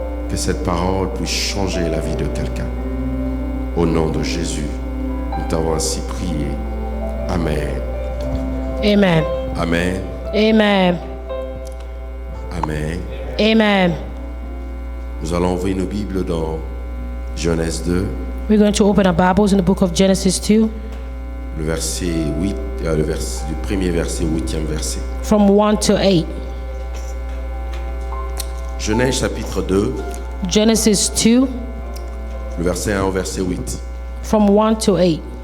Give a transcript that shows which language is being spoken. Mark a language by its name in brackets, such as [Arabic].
[French] Que cette parole puisse changer la vie de quelqu'un. Au nom de Jésus, nous t'avons ainsi prié. Amen. Amen. Amen. Amen. Amen. Amen. Nous allons ouvrir nos Bibles dans Genèse 2, [English] We're going to open our Bibles in the book of Genesis 2, [French] le verset 8, du premier verset, 8e verset. [English] from 1 to 8. [French] Genèse chapitre 2, [English] Genesis 2, [French] le verset 1 au verset 8. [English] from 1 to 8.